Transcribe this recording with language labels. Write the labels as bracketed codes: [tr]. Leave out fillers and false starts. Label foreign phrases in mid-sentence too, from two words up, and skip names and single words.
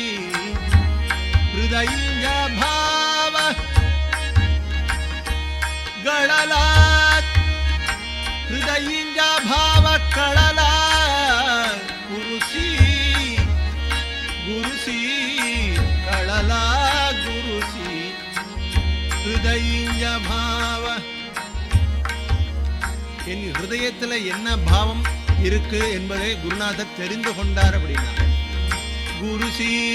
[mr] हृदयींचा भाव गळला हृदयींचा भाव कळला गुरुसी गुरुसी कळला गुरुसी हृदयींचा भाव [ta] என் ஹிருதயத்துல என்ன பாவம் இருக்கு என்பதை குருநாதர் தெரிந்து கொண்டார் அப்படின்னா குருசி